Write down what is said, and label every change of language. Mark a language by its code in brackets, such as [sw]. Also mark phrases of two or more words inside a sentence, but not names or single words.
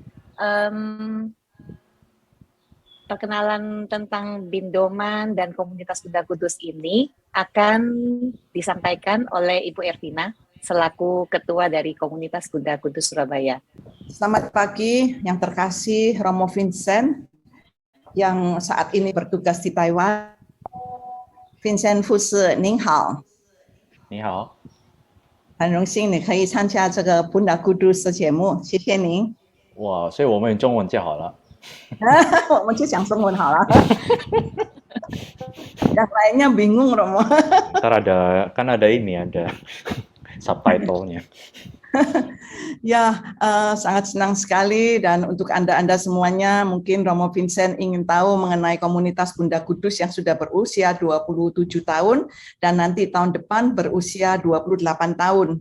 [id] Perkenalan tentang Bindoman dan komunitas Bunda Kudus ini akan disampaikan oleh Ibu Ervina selaku ketua dari komunitas Bunda Kudus Surabaya. Selamat pagi yang terkasih Romo Vincent yang saat ini bertugas di Taiwan. [zh] Vincent 副士您好。你好。很荣幸你可以参加这个 Bunda Kudus 的节目，谢谢您。哇，所以我们用中文就好了。我们就讲中文好了。 [id] Yang lainnya bingung Romo. [zh] Ntar ada subtitle-nya. [id] Ya, sangat senang sekali dan untuk Anda semuanya mungkin Romo Vincent ingin tahu mengenai komunitas Bunda Kudus yang sudah berusia 27 tahun dan nanti tahun depan berusia 28 tahun.